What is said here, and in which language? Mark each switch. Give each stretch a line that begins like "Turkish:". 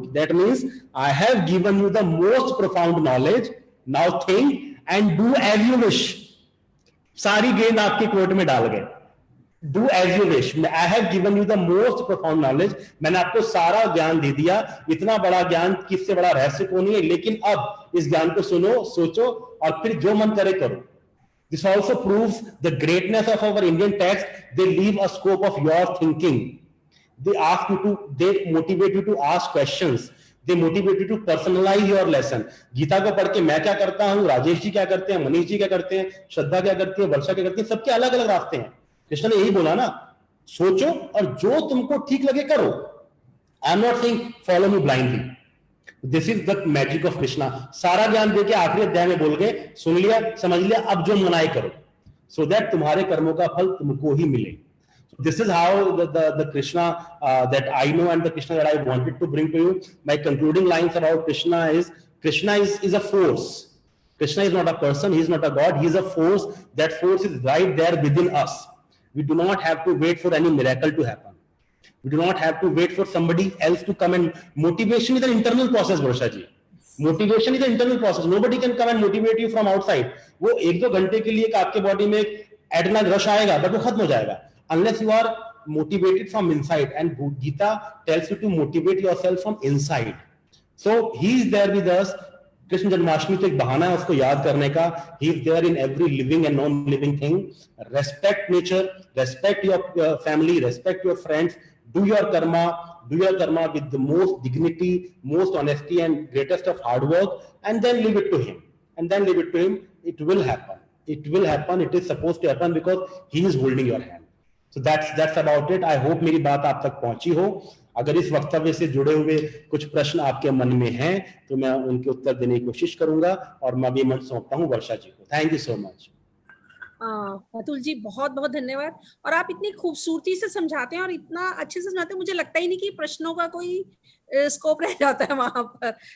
English: That means I have given you the most profound knowledge, now think and do as you wish.
Hindi: सारी गेंद आपके court में डाल गए,
English: Do as you wish. I have given you the most profound knowledge,
Hindi: मैंने आपको सारा ज्ञान दे दिया। इतना बड़ा ज्ञान किससे बड़ा रहस्य को नहीं है, लेकिन अब इस ज्ञान को सुनो, सोचो और फिर जो मन करे करो।
English: This also proves the greatness of our Indian text. They leave a scope of your thinking. They motivate you to ask questions. They motivate you to personalize your lesson.
Hindi: Gita को पढ़ के मैं क्या करता हूं, राजेश जी क्या करते हैं, मनीष जी क्या करते हैं, श्रद्धा क्या करती है, वर्षा क्या करती है, सबके अलग अलग रास्ते हैं। कृष्ण ने यही बोला ना, सोचो और जो तुमको ठीक लगे करो।
English: I am not saying follow me blindly. This is the magic of Krishna.
Hindi: सारा ज्ञान देके आखिरी अध्याय में बोल गए, सुन लिया, समझ लिया, अब जो मनाई करो,
English: so that
Hindi: तुम्हारे कर्मों का फल तुमको ही मिले।
English: This is how the Krishna that I know and the Krishna that I wanted to bring to you. My concluding lines about Krishna is a force. Krishna is not a person, he is not a god, he is a force. That force is right there within us. We do not have to wait for any miracle to happen. We do not have to wait for somebody else to come and motivation is an internal process, Varsha ji. Motivation is an internal process. Nobody can come and motivate you from outside.
Hindi: वो 1-2 घंटे के लिए आपके body में adrenal rush आएगा, but वो खत्म हो जाएगा
English: unless you are motivated from inside. And Gita tells you to motivate yourself from inside. So he is there with us.
Hindi: Krishna Janmashtami तो एक बहाना है उसको याद करने का।
English: He is there in every living and non-living thing. Respect nature, respect your family, respect your friends. Do your karma with the most dignity, most honesty, and greatest of hard work, and then leave it to him. It will happen. It is supposed to happen because he is holding your hand. So that's about it. I hope
Hindi: मेरी बात आप तक पहुंची हो। अगर इस वक्तव्य से जुड़े हुए कुछ प्रश्न आपके मन में हैं तो मैं उनके उत्तर देने की कोशिश करूंगा, और मैं भी मंच सौंपता हूं वर्षा जी को।
English: Thank you so much.
Hindi: Atul ji बहुत बहुत धन्यवाद। और आप इतनी खूबसूरती से समझाते हैं और इतना अच्छे से समझाते हैं, मुझे लगता ही नहीं कि प्रश्नों का कोई स्कोप रह जाता है वहां पर।